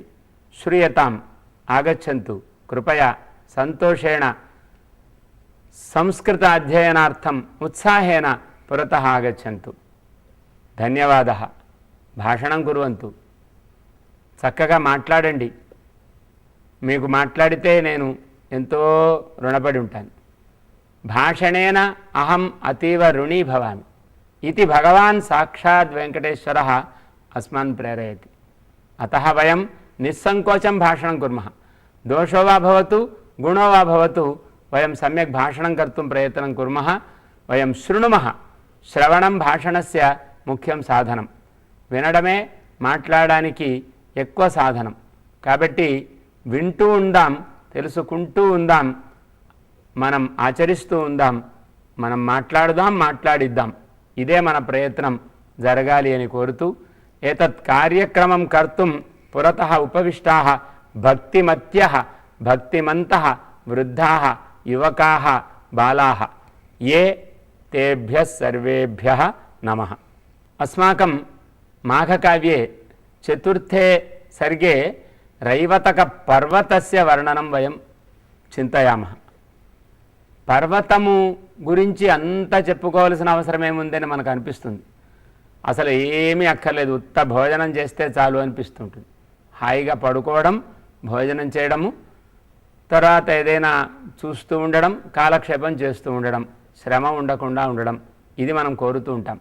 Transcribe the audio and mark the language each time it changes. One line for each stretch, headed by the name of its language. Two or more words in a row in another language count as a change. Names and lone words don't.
Sanskrit: శ్రూయతాం ఆగచ్చంతు కృపయా సంతోషేణ సంస్కృత అధ్యయనార్థం ఉత్సాహేన పురతః ఆగచ్చంతు. ధన్యవాదः. భాషణం కుర్వంతు.
Telugu: చక్కగా మాట్లాడండి. మీకు మాట్లాడితే నేను ఎంతో రుణపడి ఉంటాను.
Sanskrit: భాషణేన అహం అతీవ రుణీ భవామి इति भगवान् साक्षात् वेंकटेश्वरः अस्मान् प्रेरयति. अतः वयं निस्संकोचं भाषणं कुर्मः. दोषो वा भवतु गुणो वा भवतु वयं सम्यक् भाषणं कर्तुं प्रयत्नं कुर्मः. वयं शृणुमः. श्रवणं भाषणस्य मुख्यं साधनं.
Telugu: వినడమే మాట్లాడడానికి ఎక్కువ సాధనం. కాబట్టి వింటూ ఉందాం, తెలుసుకుంటూ ఉందాం, మనం ఆచరిస్తూ ఉందాం, మనం మాట్లాడుదాం, మాట్లాడిద్దాం. ఇదే మన ప్రయత్నం జరగాలి అని కోరుతూ
Sanskrit: ఏతత్ కార్యక్రమం కర్తుం పురతః ఉపవిష్టాః భక్తిమత్యః భక్తిమంతః వృద్ధాః యువకాః బాలాః ఏ తేభ్యः సర్వేభ్యः నమః. अस्माकं माघकाव्ये चतुर्थे सर्गे रैवतक पर्वतस्य वर्णनं वयं चिन्तयामः.
Telugu: పర్వతము గురించి అంత చెప్పుకోవాల్సిన అవసరం ఏముందని మనకు అనిపిస్తుంది. అసలు ఏమీ అక్కర్లేదు, ఉత్త భోజనం చేస్తే చాలు అనిపిస్తుంటుంది. హాయిగా పడుకోవడం, భోజనం చేయడము, తర్వాత ఏదైనా చూస్తూ ఉండడం, కాలక్షేపం చేస్తూ ఉండడం, శ్రమ ఉండకుండా ఉండడం, ఇది మనం కోరుతూ ఉంటాం.